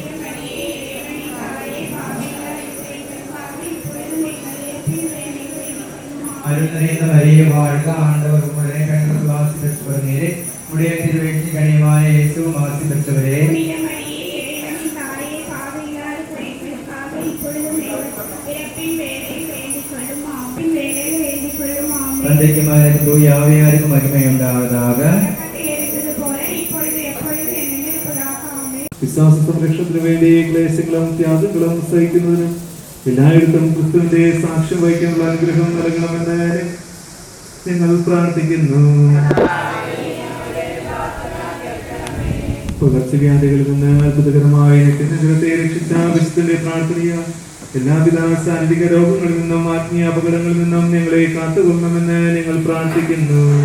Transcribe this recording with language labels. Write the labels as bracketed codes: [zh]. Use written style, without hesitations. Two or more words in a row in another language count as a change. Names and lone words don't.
[ta] அருள் நிறைந்த மரியே வாழ்க, ஆண்டவர் உம்முடனே, பெண்களுக்குள் ஆசி பெற்றவர் நீரே, உடைய திருவயிற்றின் கனியான இயேசுவும் ஆசி பெற்றவரே. தந்தைக்கும் மகனுக்கும் தூய ஆவியாருக்கும் மகிமை உண்டாவதாக. [ml] വിശ്വാസ സംരക്ഷണത്തിന് വേണ്ടി ക്ലേശങ്ങളും ത്യാഗങ്ങളും സഹിക്കുന്നതിനും എല്ലായിടത്തും ക്രിസ്തുവിന്റെ സാക്ഷ്യം വഹിക്കാനുള്ള അനുഗ്രഹം നൽകണമെന്ന് ഞങ്ങൾ പ്രാർത്ഥിക്കുന്നു. പകർച്ചവ്യാധികളിൽ നിന്ന് അത്ഭുതകരമായ ശരീരത്തെ രക്ഷിച്ച വിശുദ്ധന്റെ പ്രാർത്ഥനയ എല്ലാവിധ ശാരീരിക രോഗങ്ങളിൽ നിന്നും ആത്മീയ അപകടങ്ങളിൽ നിന്നും ഞങ്ങളെ കാത്തുകൊള്ളണമെന്ന് ഞങ്ങൾ പ്രാർത്ഥിക്കുന്നു.